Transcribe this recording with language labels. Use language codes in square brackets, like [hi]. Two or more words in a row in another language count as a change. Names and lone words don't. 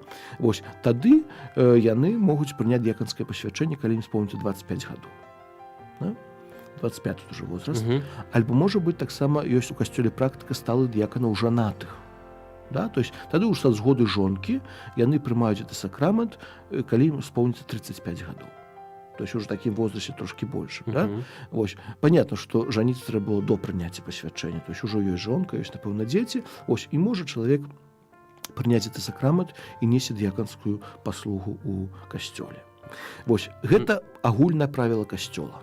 [be] Вось, тады яны могуць прыняць дыяканскае пасвячэнне, калі ім спомніцца 25 гадоў. [ru] Да? 25 уже возраст. [be] Альбо, можа быць, таксама ёсць у касцёле практыка сталых дыяканаў жанатых. Да? [ru] То есть, [be] тады ўжо са згоды жонкі яны прымаюць гэты сакрамент, калі ім спомніцца 35 гадоў. [ru] То есть, уже [be] в такім возрасце трошкі больше. Да? Вось. Понятно, што жаніцца трэба было до прыняцця пасвячэння. [ru] То есть, [be] ужо ёсць жонка, ёсць, напэўна, дзеці. Вось, і можа чалавек прыняць гэты сакрамент і несе дыяканскую паслугу ў касцёле. Вось, гэта агульнае правіла касцёла.